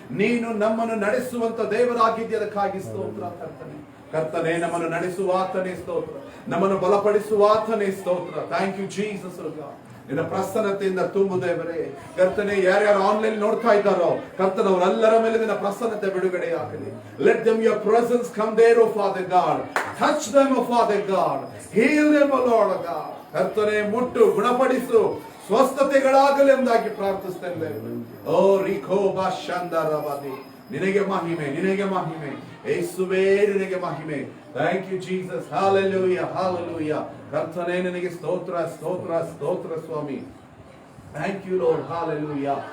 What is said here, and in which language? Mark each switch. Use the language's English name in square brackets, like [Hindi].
[Kannada] ನೀನು ನಮ್ಮನ್ನು ನಡೆಸುವಂತ ದೇವರಾಗಿದ್ಯದಕ್ಕಾಗಿ ಸ್ತೋತ್ರ ಕರ್ತನೆ. ಕರ್ತನೆ, ನಮ್ಮನ್ನು ನಡೆಸುವ ಆತನೇ ಸ್ತೋತ್ರ. ನಮ್ಮನ್ನು ಬಲಪಡಿಸುವ ಆತನೇ ಸ್ತೋತ್ರ. [English] Thank you Jesus. [Kannada] ನಿನ್ನ ಪ್ರಸನ್ನತೆಯಿಂದ ತುಂಬು ದೇವರೇ. ಕರ್ತನೆ, ಯಾರ್ಯಾರು ಆನ್ಲೈನ್ ನೋಡ್ತಾ ಇದ್ದಾರೋ ಕರ್ತನವರೆಲ್ಲರ ಮೇಲೆ ನಿನ್ನ ಪ್ರಸನ್ನತೆ ಬಿಡುಗಡೆ ಆಗಲಿ. [English] Let them your presence come there, oh Father God. Touch them, oh Father God. Heal them, oh Lord God. [Kannada] ಕರ್ತನೆ, ಮುಟ್ಟು ಗುಣಪಡಿಸು, ಸ್ವಸ್ಥತೆಗಳಾಗಲಿ ಎಂಬುದಾಗಿ ಪ್ರಾರ್ಥಿಸ್ತೇನೆ. ಓ ರಿಖೋ ಬಾಶಂದರಬದಿ. ನಿನಗೆ ಮಹಿಮೆ, ನಿನಗೆ ಮಹಿಮೆ ಯೇಸುವೇ, ನಿನಗೆ ಮಹಿಮೆ. [English] Thank you Jesus. [Kannada] Hallelujah, hallelujah. ಕರ್ತನೇ, ನಿನಗೆ ಸ್ತೋತ್ರ, ಸ್ತೋತ್ರ, ಸ್ತೋತ್ರ ಸ್ವಾಮಿ. [English] Thank you Lord. [Kannada] ಹಾಲೆಲೂಯಾ.